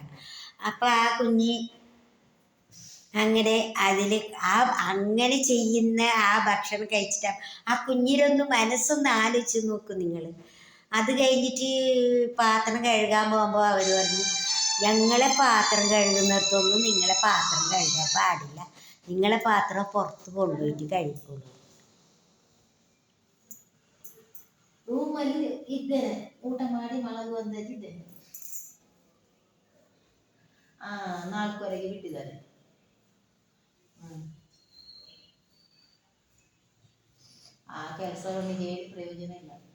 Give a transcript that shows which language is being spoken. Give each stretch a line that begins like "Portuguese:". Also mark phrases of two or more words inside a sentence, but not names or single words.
Malayalam: അപ്പം ആ കുഞ്ഞ് അങ്ങനെ അങ്ങനെ ചെയ്യുന്ന ആ ഭക്ഷണം കഴിച്ചിട്ട് ആ കുഞ്ഞിനൊന്ന് മനസ്സൊന്ന് ആലോചിച്ച് നോക്കും നിങ്ങൾ. അത് കഴിഞ്ഞിട്ട് പാത്രം കഴുകാൻ പോകുമ്പോൾ അവർ പറഞ്ഞു, ഞങ്ങളെ പാത്രം കഴുകുന്നിടത്തൊന്നും നിങ്ങളെ പാത്രം കഴുകാൻ പാടില്ല, നിങ്ങളെ പാത്രം പുറത്ത് കൊണ്ടുപോയിട്ട് കഴിക്കുള്ളൂ.
Kannada: ರೂಮಲ್ಲಿ ಇದ್ದೇನೆ, ಊಟ ಮಾಡಿ ಮಲಗು ಅಂದಿದ್ದೇನೆ. 4:15 ಬಿಟ್ಟಿದ್ದಾರೆ. ಆ ಕೆಲಸವನ್ನು ಹೇಳಿ ಪ್ರಯೋಜನ ಇಲ್ಲ.